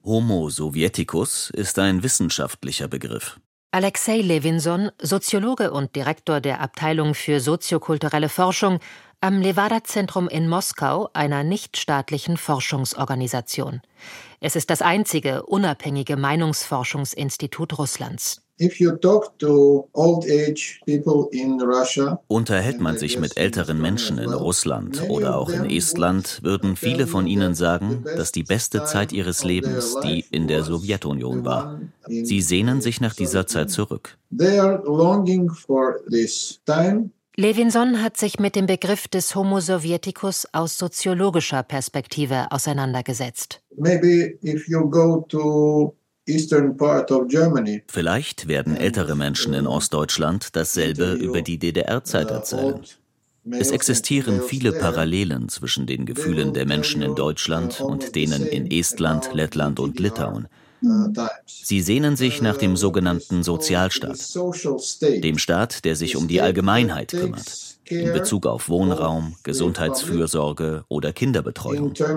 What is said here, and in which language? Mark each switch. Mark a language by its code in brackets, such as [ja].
[de] Homo Sovieticus ist ein wissenschaftlicher Begriff. Alexei Levinson, Soziologe und Direktor der Abteilung für soziokulturelle Forschung am Levada-Zentrum in Moskau, einer nichtstaatlichen Forschungsorganisation. Es ist das einzige unabhängige Meinungsforschungsinstitut Russlands. [en] If you talk to old age people in Russia, [de] unterhält man sich mit älteren Menschen in Russland oder auch in Estland, würden viele von ihnen sagen, dass die beste Zeit ihres Lebens die in der Sowjetunion war. Sie sehnen sich nach dieser Zeit zurück. [en] They are longing for this time. [de] Levinson hat sich mit dem Begriff des Homo Sovieticus aus soziologischer Perspektive auseinandergesetzt. [en] Maybe if you go to eastern part of Germany. [de] Vielleicht werden ältere Menschen in Ostdeutschland dasselbe über die DDR-Zeit erzählen. Es existieren viele Parallelen zwischen den Gefühlen der Menschen in Deutschland und denen in Estland, Lettland und Litauen. Sie sehnen sich nach dem sogenannten Sozialstaat, dem Staat, der sich um die Allgemeinheit kümmert, in Bezug auf Wohnraum, Gesundheitsfürsorge oder Kinderbetreuung.